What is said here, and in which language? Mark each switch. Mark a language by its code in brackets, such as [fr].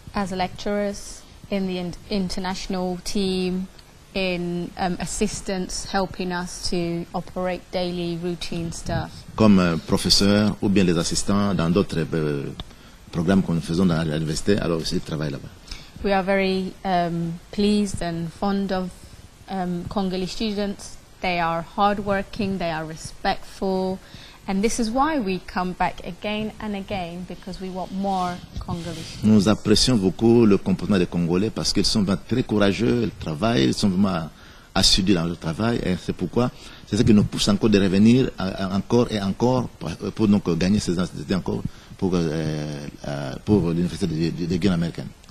[en] As lecturers in the international team, in assistants helping us to operate daily routine stuff. [fr] Comme professeurs ou bien les assistants dans d'autres programmes que nous faisons dans l'université, alors aussi ils travaillent là-bas. [en] We are very pleased and fond of Congolese students. They are hardworking, they are respectful, and this is why we come back again and again, because we want more Congolese students. [fr] Nous apprécions beaucoup le comportement des Congolais parce qu'ils sont vraiment très courageux, ils travaillent, ils sont vraiment assidus dans leur travail, et c'est pourquoi c'est ce qui nous pousse encore de revenir encore et encore pour donc gagner ces instituts encore pour l'université de Guinée américaine.